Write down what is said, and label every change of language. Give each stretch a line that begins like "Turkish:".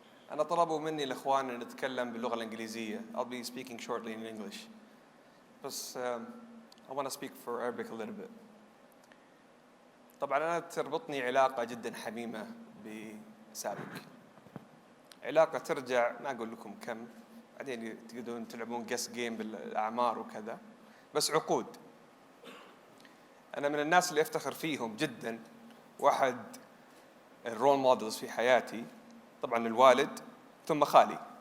Arabic: أنا طلبوا مني الإخوان أن نتكلم باللغة الإنجليزية.
English: I'll be speaking shortly in English. بس I want to speak for Arabic a little bit.
Arabic: طبعا أنا تربطني علاقة جدا حميمة بسابك. علاقة ترجع ما أقول لكم كم، بعدين تقدرون تلعبون guess game بالأعمار وكذا، بس عقود. أنا من الناس اللي أفتخر فيهم جدا، واحد الرول مودلز في حياتي طبعا الوالد ثم خالي.